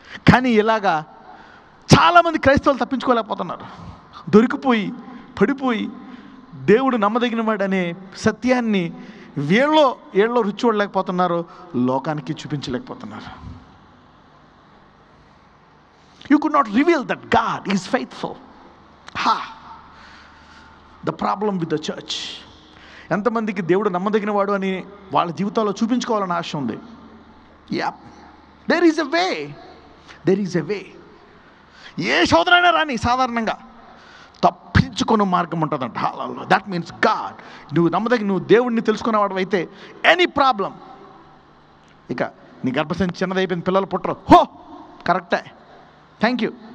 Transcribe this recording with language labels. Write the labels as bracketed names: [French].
[Telugu] కానీ ఇలాగా చాలామంది క్రైస్తవులు తప్పించుకోలేకపోతున్నారు. దొరికిపోయి పడిపోయి దేవుడు నమ్మదగినవాడు అనే సత్యాన్ని ఏళ్ళలో రుచి చూడలేకపోతున్నారు, లోకానికి చూపించలేకపోతున్నారు. [English] You could not reveal that God is faithful. The problem with the church. [Telugu] ఎంతమందికి దేవుడు నమ్మదగినవాడు అని వాళ్ళ జీవితాల్లో చూపించుకోవాలని ఆశ ఉంది. [English] There is a way. [Telugu] ఏ శోధనైనా రాని సాధారణంగా తప్పించుకునే మార్గం ఉంటుందంట. [English] That means God. [Telugu] నువ్వు దేవుడిని తెలుసుకునేవాడు అయితే [English] Any problem. [Telugu] ఇక నీ గర్భసంచి చిన్నదైపోయింది, పిల్లలు పుట్టరు, కరెక్టే, థ్యాంక్ యూ.